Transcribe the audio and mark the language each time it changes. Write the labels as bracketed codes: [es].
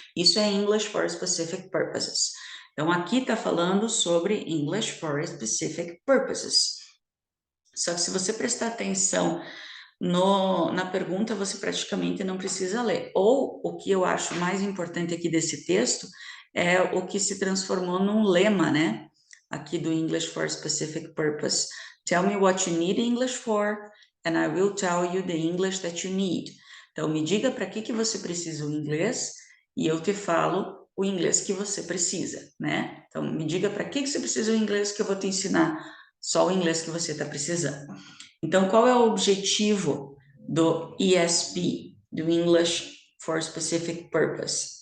[pt] Isso é English for Specific Purposes. Então, aqui está falando sobre English for Specific Purposes. Só que se você prestar atenção na pergunta, você praticamente não precisa ler. Ou, o que eu acho mais importante aqui desse texto, é o que se transformou num lema, né? Aqui do English for Specific Purpose. [en] Tell me what you need English for, and I will tell you the English that you need. [pt] Então, me diga para que você precisa o inglês, e eu te falo o inglês que você precisa, né? Então, me diga para que você precisa o inglês, que eu vou te ensinar só o inglês que você está precisando. Então, qual é o objetivo do ESP, do English for Specific Purpose?